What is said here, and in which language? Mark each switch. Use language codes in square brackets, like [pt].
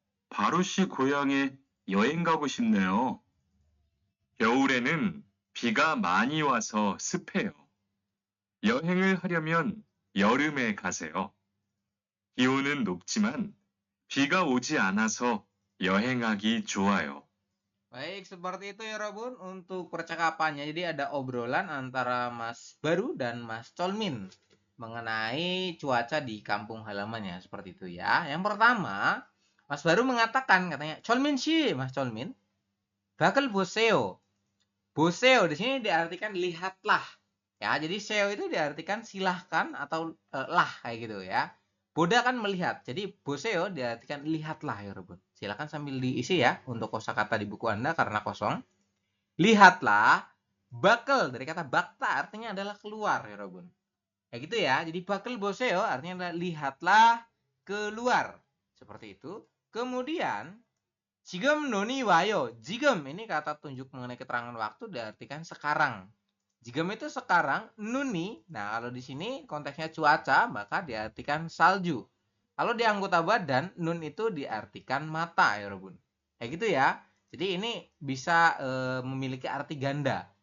[ko] 바로 씨 고향에 여행 가고 싶네요. 겨울에는 비가 많이 와서 습해요. 여행을 하려면 여름에 가세요. 기온은 높지만 비가 오지 않아서 여행하기 좋아요. [id] Baik, seperti itu ya Robun untuk percakapannya. Jadi ada obrolan antara Mas Baru dan Mas Colmin mengenai cuaca di kampung halamannya. Seperti itu ya. Yang pertama, Mas Baru mengatakan katanya, Colmin sih, Mas Colmin. Bakal boseo. Boseo di sini diartikan lihatlah. Ya, jadi seo itu diartikan silahkan atau lah kayak gitu ya. Boda kan melihat. Jadi boseo diartikan lihatlah ya Robun. Silakan sambil diisi ya untuk kosakata di buku Anda karena kosong. Lihatlah, bakal dari kata bakta artinya adalah keluar ya Robun. Kayak gitu ya. Jadi bakal boseo artinya adalah lihatlah keluar. Seperti itu. Kemudian [ko] 지금 눈이 와요. [id] 지금 ini kata tunjuk mengenai keterangan waktu diartikan sekarang. Jigam itu sekarang, nuni. Nah, kalau di sini konteksnya cuaca, maka diartikan salju. Kalau di anggota badan, nun itu diartikan mata, ya Robun. Kayak gitu ya. Jadi ini bisa memiliki arti ganda.